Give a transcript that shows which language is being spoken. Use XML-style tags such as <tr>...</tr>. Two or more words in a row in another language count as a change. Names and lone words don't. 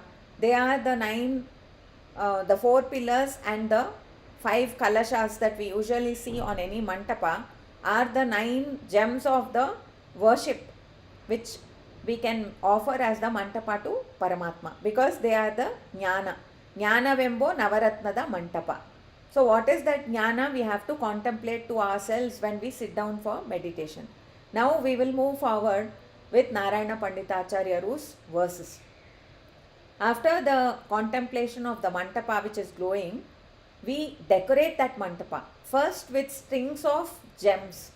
<en>They are the 4 pillars and the 5 kalashas that we usually see on any mantapa are the 9 gems of the worship which we can offer as the mantapa to Paramatma, because they are the jnana.</en> <kn>Jnana Vembo Navaratnada mantapa.</kn> <en>So what is that jnana? We have to contemplate to ourselves when we sit down for meditation. Now we will move forward with Narayana Panditacharya's verses. After the contemplation of the mantapa which is glowing, we decorate that mantapa first with strings of gems.</en>